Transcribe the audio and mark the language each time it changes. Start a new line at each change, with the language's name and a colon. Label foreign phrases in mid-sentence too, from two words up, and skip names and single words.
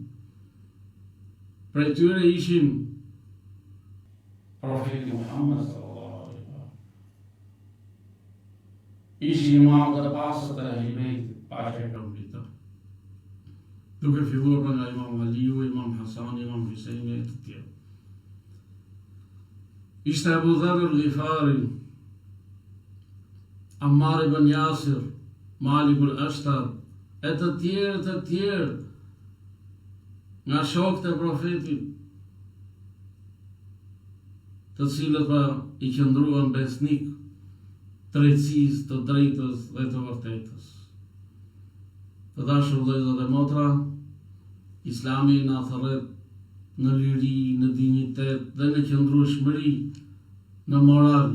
Albanian: Prej tyre ishin profeti Muhammed
Arabic: صلى الله عليه وسلم.
Albanian: Ishin imamët e pastër të Ehlibetit, paqja e Allahut. Duke filluar nga Imam Aliu, Imam Hasani, Imam Husaini e të tjerë. Ishte Abu Dharr al-Ghifari, Ammar ibn Yasir, Malik al-Ashtar, e të tjerë, nga shokët e profetit, të cilët pa i qëndruan besnik drejtësisë, të drejtës dhe të vërtetës. Të dashur vëllezër dhe motra, Islami na thërret në liri, në dinjitet dhe në qëndrueshmëri, në moral.